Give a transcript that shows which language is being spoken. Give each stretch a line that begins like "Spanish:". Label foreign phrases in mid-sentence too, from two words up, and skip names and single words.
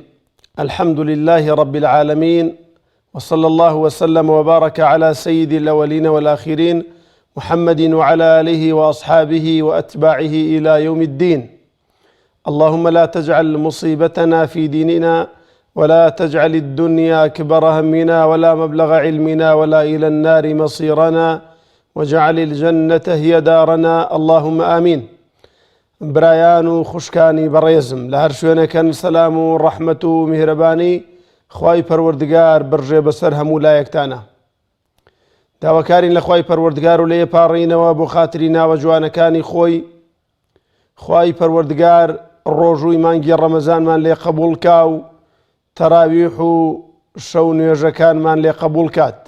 Arabic: الحمد لله رب العالمين، وصلى الله وسلم وبارك على سيد الأولين والآخرين محمد وعلى آله وأصحابه وأتباعه إلى يوم الدين. اللهم لا تجعل مصيبتنا في ديننا، ولا تجعل الدنيا أكبر همنا ولا مبلغ علمنا ولا إلى النار مصيرنا، واجعل الجنة هي دارنا، اللهم آمين.
Central Kurdish: برایان و خوشکانی بەڕێزم لە هەر شوێنەکەن سەلام و ڕەحمەت و میهرەبانی خوای پەروەردگار بڕژێ بەسەر هەموو لایەکتانە. داواکارین لە خوای پەروەردگار و لێ پاڕینەوە بۆ خاتری ناوە جوانەکانی خۆی. خوای پەروەردگار ڕۆژووی مانگی ڕەمەزانمان لێ قبوڵ کا و تەراویح و شەو نوێژەکانمان لێ قبوڵ کات.